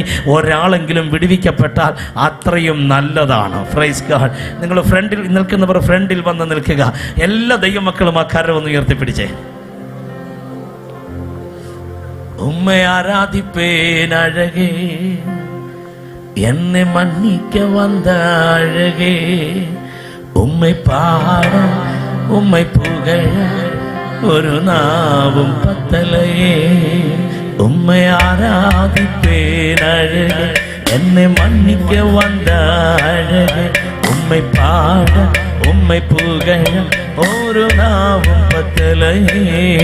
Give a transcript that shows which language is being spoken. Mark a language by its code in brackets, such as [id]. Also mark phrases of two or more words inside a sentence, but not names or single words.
[ml] ഒരാളെങ്കിലും വിടുവിക്കപ്പെട്ടാൽ അത്രയും നല്ലതാണ്. [en] Praise God. [ml] നിങ്ങൾ ഫ്രണ്ടിൽ നിൽക്കുന്നവർ ഫ്രണ്ടിൽ വന്ന് നിൽക്കുക. എല്ലാ ദൈവമക്കളും ആ കരം ഒന്ന് ഉയർത്തിപ്പിടിച്ചേ. [ta] உம்மை ஆராதிப்பேன் அழகே, என்னை മன்னிக்க வந்த அழகே, உம்மை பாட உம்மை புகழ ஒரு நாவும் பத்தலையே. உம்மை ஆராதிப்பேன் அழகே, என்னை மன்னிக்க வந்த அழகே, உம்மை பாட உம்மை புகழ ஒரு நாவும் பத்தலையே.